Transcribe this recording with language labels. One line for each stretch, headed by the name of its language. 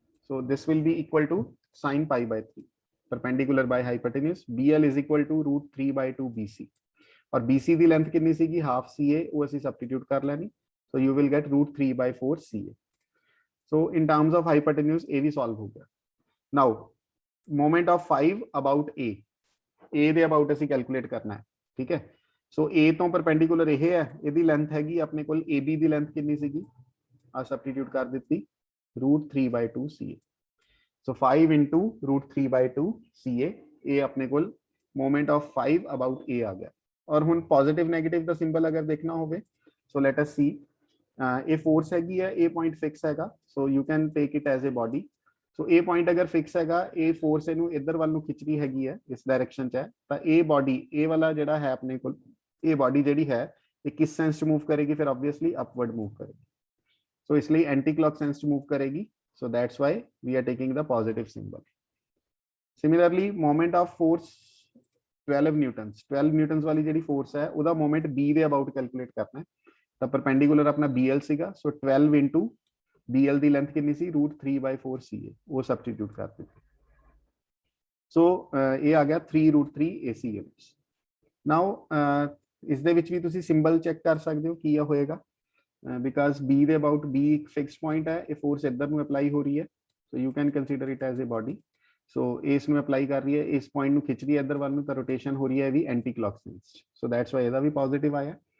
English: So this will be equal to sin π/3. perpendicular by hypotenuse. BL is equal to √3/2 BC,
Punjabi: और BC ਦੀ length ਕਿੰਨੀ ਸੀਗੀ half CA, ਉਹ ਅਸੀਂ substitute ਕਰ ਲੈਣੀ.
English: So you will get √3/4 CA. So in terms of hypotenuse
Punjabi: ਇਹ ਵੀ solve ਹੋ ਗਿਆ.
English: Now moment of 5 about A
Punjabi: ਦੇ about ਅਸੀਂ ਕੈਲਕੂਲੇਟ ਕਰਨਾ ਹੈ. ਠੀਕ ਹੈ, ਸੋ A ਤੋਂ ਪਰਪੈਂਡੀਕੂਲਰ ਇਹ ਹੈ, ਇਹਦੀ ਲੈਂਥ ਹੈਗੀ ਆਪਣੇ ਕੋਲ, AB ਦੀ ਲੈਂਥ ਕਿੰਨੀ ਸੀਗੀ ਆ ਸਬਸਟੀਟਿਊਟ ਕਰ ਦਿੱਤੀ √3/2 CA. So 5 into √3/2 CA, ਇਹ ਆਪਣੇ ਕੋਲ moment of 5 about A ਆ ਗਿਆ. ਔਰ ਹੁਣ ਪੋਜ਼ਿਟਿਵ ਨੈਗੇਟਿਵ ਦਾ ਸਿੰਬਲ ਅਗਰ ਦੇਖਣਾ ਹੋਵੇ,
English: so let us see,
Punjabi: ਇਹ ਫੋਰਸ ਹੈਗੀ ਹੈ, ਇਹ ਪੁਆਇੰਟ ਫਿਕਸ ਹੈਗਾ,
English: So you can take it as a body.
Punjabi: ਸੋ ਇਹ ਪੁਆਇੰਟ ਅਗਰ ਫਿਕਸ ਹੈਗਾ, ਇਹ ਫੋਰਸ ਇਹਨੂੰ ਇੱਧਰ ਵੱਲ ਨੂੰ ਖਿੱਚਦੀ ਹੈਗੀ ਹੈ, ਇਸ ਡਾਇਰੈਕਸ਼ਨ ਚ ਹੈ, ਤਾਂ ਇਹ ਬੋਡੀ, ਇਹ ਵਾਲਾ ਜਿਹੜਾ ਹੈ ਆਪਣੇ ਕੋਲ, ਇਹ ਬੋਡੀ ਜਿਹੜੀ ਹੈ ਇਹ ਕਿਸ ਸੈਂਸ ਚ ਮੂਵ ਕਰੇਗੀ, ਫਿਰ ਆਬਵੀਅਸਲੀ ਅਪਵਰਡ ਮੂਵ ਕਰੇਗੀ. ਸੋ ਇਸ ਲਈ ਐਂਟੀ ਕਲੌਕ ਸੈਂਸ ਚ ਮੂਵ ਕਰੇਗੀ.
English: So that's why we are taking the positive symbol. Similarly, moment of force 12 newtons, 12 newtons
Punjabi: वाली ਜਿਹੜੀ force ਹੈ ਉਹਦਾ moment B ਦੇ about calculate ਕਰਨਾ ਹੈ. ਤਾਂ perpendicular ਆਪਣਾ BL ਸੀਗਾ, so 12 into BL ਦੀ length ਕਿੰਨੀ ਸੀ √3/4 CA, ਉਹ substitute ਕਰ ਦਿੱਤੀ. So ਇਹ ਆ ਗਿਆ 3 √3 AC units. Now ਇਸ ਦੇ ਵਿੱਚ ਵੀ ਤੁਸੀਂ ਸਿੰਬਲ ਚੈੱਕ ਕਰ ਸਕਦੇ ਹੋ ਕੀ ਹੋਏਗਾ, ਬਿਕਾਜ਼ b ਦੇ ਅਬਾਊਟ b ਇੱਕ ਫਿਕਸਡ ਪੁਆਇੰਟ ਹੈ, ਇਹ ਫੋਰਸ ਇੱਧਰ ਨੂੰ ਅਪਲਾਈ ਹੋ ਰਹੀ ਹੈ,
English: So you can consider it as a body.
Punjabi: ਸੋ ਇਸ ਨੂੰ ਅਪਲਾਈ ਕਰ ਰਹੀ ਹੈ, ਇਸ ਪੁਆਇੰਟ ਨੂੰ ਖਿੱਚ ਰਹੀ ਹੈ ਇੱਧਰ ਵੱਲ ਨੂੰ, ਤਾਂ ਰੋਟੇਸ਼ਨ ਹੋ ਰਹੀ ਹੈ ਵੀ anti clock sense,
English: so that's why
Punjabi: ਇਹਦਾ ਵੀ ਪੋਜ਼ਿਟਿਵ ਆਇਆ।